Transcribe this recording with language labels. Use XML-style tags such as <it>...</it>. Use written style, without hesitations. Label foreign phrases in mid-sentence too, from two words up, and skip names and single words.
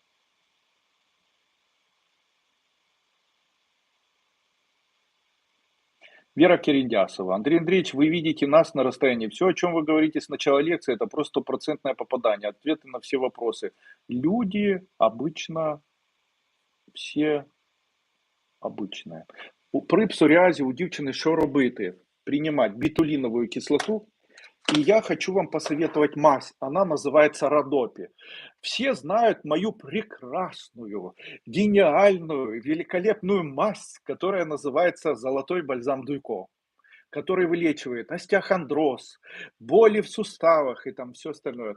<ru>Вера Кирендясова. Андрей Андреевич, вы видите нас на расстоянии. Все, о чем вы говорите с начала лекции, это просто стопроцентное попадание. Ответы на все вопросы. Люди обычно все обычные.</ru> <uk>При псоріазі у дівчини що робити?</uk> <ru>Принимать бетулиновую кислоту. И я хочу вам посоветовать мазь. Она называется Родопи. Все знают мою прекрасную, гениальную, великолепную мазь, которая называется золотой бальзам Дуйко, который вылечивает остеохондроз, боли в суставах и там все остальное.</ru>